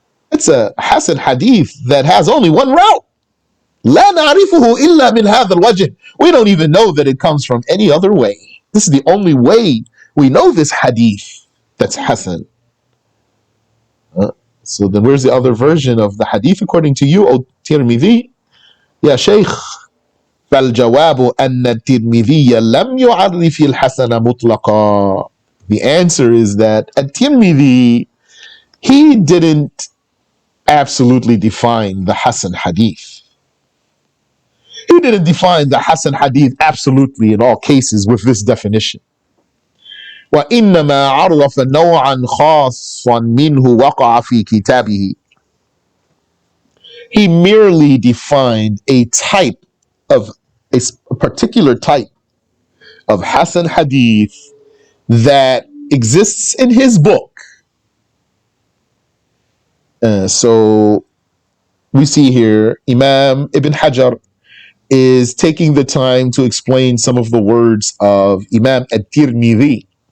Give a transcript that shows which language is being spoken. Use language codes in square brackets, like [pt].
[en] It's a Hasan hadith that has only one route. [ar] لا نعرفه إلا من هذا الوجه. [en] We don't even know that it comes from any other way. This is the only way we know this hadith that's Hasan. So then where's the other version of the hadith according to you, O Tirmidhi? [ar] Ya Shaykh. فالجواب أن الترمذي لم يعرف الحسن مطلقا. [en] The answer is that At-Tirmidhiyy, he didn't absolutely define the Hasan hadith. He didn't define the Hasan hadith absolutely in all cases with this definition. [ar] وإنما عرف نوعا خاصا منه وقع في كتابه. [en] He merely defined a type of a particular type of Hasan hadith that exists in his book. So we see here Imam Ibn Hajar is taking the time to explain some of the words of Imam At-Tirmidhiyy.